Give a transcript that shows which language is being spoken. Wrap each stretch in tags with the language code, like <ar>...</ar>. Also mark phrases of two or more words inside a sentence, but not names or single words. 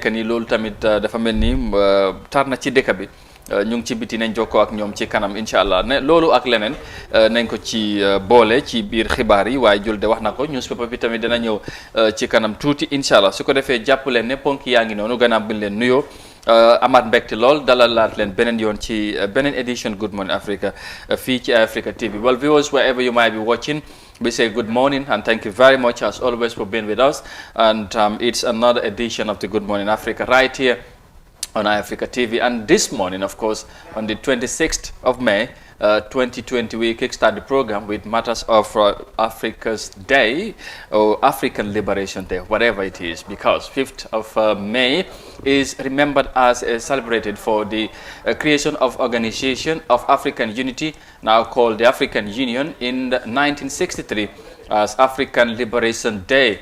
<wo>nii loolu tamit dafa mel ni tar na ci dëkk bi ñu ngi ci biti nañ jokkoo ak ñoom ci kanam</wo> <ar>إن شاء الله</ar> <wo>ne loolu ak leneen nañ ko ci boole ci biir xibaar yi waaye Julde wax na ko newspaper bi tamit dana ñëw ci kanam tuuti</wo> <ar>إن شاء الله</ar> <wo>su ko defee jàpp leen ne ponk yaa ngi noonu gannaaw bi leen nuyoo amaat mbégte lool dalalaat leen beneen yoon ci beneen edition Good Morning Africa fii ci Africa TV.</wo> <en>Well, viewers, wherever you might be watching, we say good morning and thank you very much as always for being with us. And it's another edition of the Good Morning Africa right here on Africa TV. And this morning, of course, on the 26th of May, 2020, we kickstart the program with matters of Africa's Day or African Liberation Day, whatever it is, because 5th of May is remembered as celebrated for the creation of Organization of African Unity, now called the African Union, in 1963 as African Liberation Day.</en>